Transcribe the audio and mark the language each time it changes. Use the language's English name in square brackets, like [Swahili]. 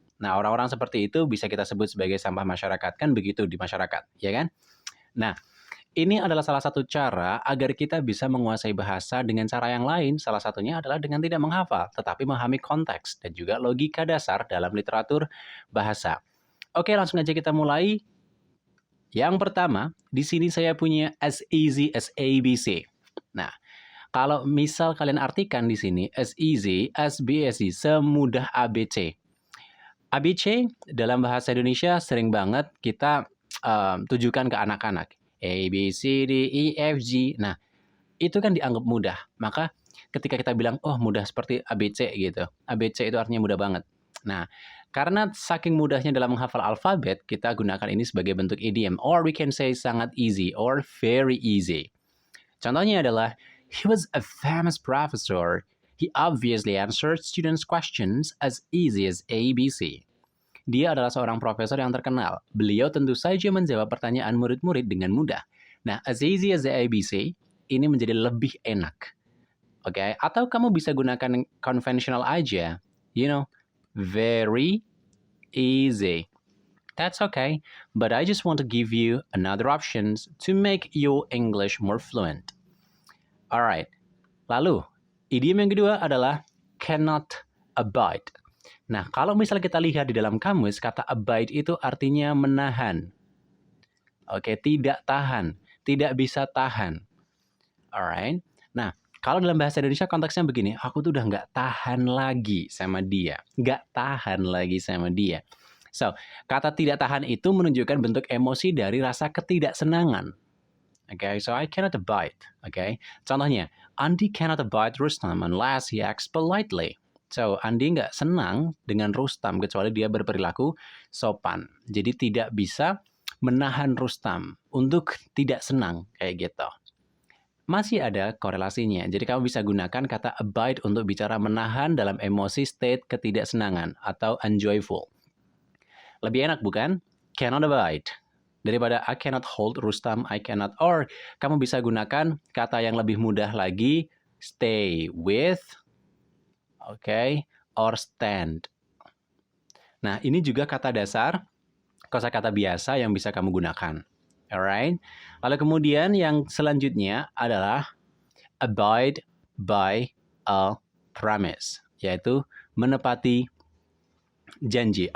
[Indonesian] Nah, orang-orang seperti itu bisa kita sebut sebagai sampah masyarakat. Kan begitu di masyarakat, ya kan? Nah, ini adalah salah satu cara agar kita bisa menguasai bahasa dengan cara yang lain. Salah satunya adalah dengan tidak menghafal, tetapi memahami konteks dan juga logika dasar dalam literatur bahasa. Oke, langsung aja kita mulai. Yang pertama, di sini saya punya [English] as easy as ABC. [Indonesian] Nah, kalau misal kalian artikan di sini [English] as easy as BSC, [Indonesian] semudah ABC. ABC dalam bahasa Indonesia sering banget kita tujukan ke anak-anak. A, B, C, D, E, F, G. Nah, itu kan dianggap mudah. Maka ketika kita bilang, oh mudah seperti ABC gitu. ABC itu artinya mudah banget. Nah, karena saking mudahnya dalam menghafal alfabet, kita gunakan ini sebagai bentuk idiom. [English] Or we can say sangat easy or very easy. [Indonesian] Contohnya adalah, [English] he was a famous professor. He obviously answered students' questions as easy as ABC. [Indonesian] Dia adalah seorang profesor yang terkenal. Beliau tentu saja menjawab pertanyaan murid-murid dengan mudah. Nah, [English] as easy as the ABC, [Indonesian] ini menjadi lebih enak. Oke, atau kamu bisa gunakan konvensional aja. [English] You know, very easy. That's okay, but I just want to give you another options to make your English more fluent. [Indonesian] Alright, lalu idiom yang kedua adalah cannot abide. Nah, kalau misalnya kita lihat di dalam kamus, kata abide itu artinya menahan. Oke, tidak tahan, tidak bisa tahan. Alright, nah kalau dalam bahasa Indonesia konteksnya begini, aku tuh udah nggak tahan lagi sama dia. Nggak tahan lagi sama dia. So, kata tidak tahan itu menunjukkan bentuk emosi dari rasa ketidaksenangan. [English] Okay, so I cannot abide. Okay, contohnya, Andi cannot abide Rustam unless he acts politely. [Indonesian] So, Andi nggak senang dengan Rustam kecuali dia berperilaku sopan. Jadi tidak bisa menahan Rustam untuk tidak senang kayak gitu. Masih ada korelasinya. Jadi kamu bisa gunakan kata abide untuk bicara menahan dalam emosi state ketidaksenangan atau unjoyful. Lebih enak bukan? Cannot abide. [English] Daripada I cannot hold Rustam, I cannot. [Indonesian] Or kamu bisa gunakan kata yang lebih mudah lagi, [English] stay with, okay, or stand. [Indonesian] Nah, ini juga kata dasar, kosakata biasa yang bisa kamu gunakan. Alright? Lalu kemudian yang selanjutnya adalah [English] abide by a promise, [Indonesian] yaitu menepati janji.